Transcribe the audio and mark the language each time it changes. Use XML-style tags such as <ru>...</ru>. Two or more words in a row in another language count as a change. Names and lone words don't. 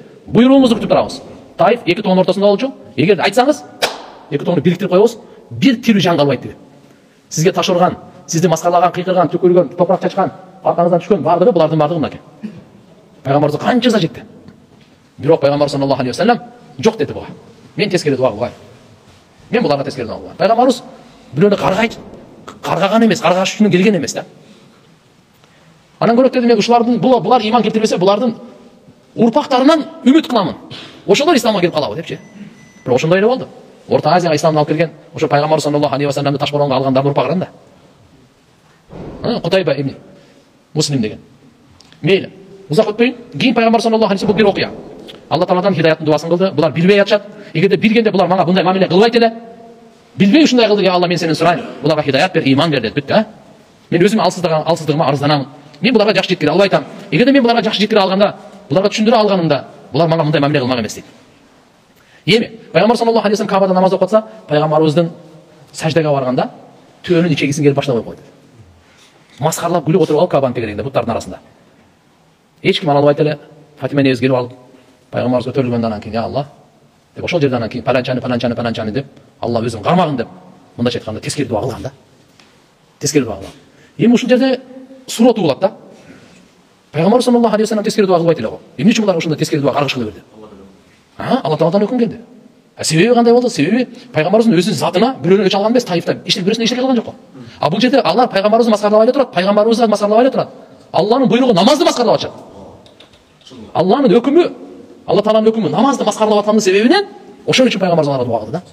<ky>Буйруğuңузду күтүп турабыз. Таиф эки тоонун ортосунда болчу. Эгерде айтсаңыз, эки тоону бириктирип коебуз, бир тирүү жан калбайт деп. Сизге таш урган, сизди маскалаган, кыйкырган, төкүлгөн, топурак чачкан, аркаңыздан түшкөн бардыгы булардын бардыгы мынакей. Пайгамбарыбызга канча ыза жетти. Бирок пайгамбар</ky> <ar>صلى الله عليه وسلم</ar> <ky>жок деди буга. Мен тескери дуа кылгайм. Мен буларга тескери дуа кылгайм. Пайгамбарыбыз бирөөнү каргаган эмес, каргаш үчүн келген эмес да. Анан көрөт деди, мен ушулардын булар иман келтирбесе, булардын урпактарынан үмүт кыламын. Ошолор исламга келип калабы депчи. Бирок ошондой эле болду. Орта Азияга исламды алып келген ошо пайгамбар</ky> <ar>صلى الله عليه وسلم</ar> <ky>Ташкоронго алгандардын урпагынан да. Кутайба ибн Муслим деген. Мейли. Узак өтпөйүн. Кийин пайгамбар</ky> <ar>صلى الله عليه وسلم</ar> <ky>бул бир окуя. Алла Тааладан хидаяттын дуасын кылды. Булар билбей атышат. Эгерде билгенде булар мага мындай мамиле кылбайт эле. Билбей ушундай кылды, я Алла, мен сенен сурайм. Буларга хидаят бер, иман бер деп бүттү. Мен өзүм алсыздыгыма арызданамын. Мен буларга жакшы жеткире албай атам. Эгерде мен буларга жакшы жеткире алганда, буларга түшүндүрө алганымда, булар мага мындай мамиле кылмак эмес дейт. Эми пайгамбар</ky> <ar>صلى الله عليه وسلم</ar> <ky>Кабада намаз окуп атса, пайгамбарыбыздын саждага барганда төөнүн ичегисин келип баштап койду. Маскарлап күлүп отуруп алып Кабанын тегерегинде буттардын арасында. Эч ким ала албайт эле. Фатима энебиз келип алып пайгамбарыбыз көтөрүлгөндөн кийин, я Алла деп ошол жерден кийин паланчаны деп Алла өзүн кармагын деп мындайча айтканда тескери дуа кылган да. Тескери дуа кылган. Эми ушул жерде суроо туулат да. Пайгамбар</ky> <ar>صلى الله عليه وسلم</ar> <ky>тескери дуа кылбайт эле го. Эмне үчүн булар ошондой тескери дуа каргыш кыла берди? Алла Тааладан өкүм келди. Себеби кандай болду? Себеби пайгамбарыбыздын өзүнүн затына бирөөнө чалган эмес, Таифта бирөөсүнө эчтеке кылган жок го. Бул жерде алар пайгамбарыбызды маскарлабай эле турат, пайгамбарыбызды маскарлабай эле турат. Алланын буйругу намазды маскарлап атышат. Алланын өкүмү, Алла Тааладын өкүмү намазды маскарлап аткандын себебинен ошон үчүн пайгамбарыбыз аларга дуа кылды да.</ky>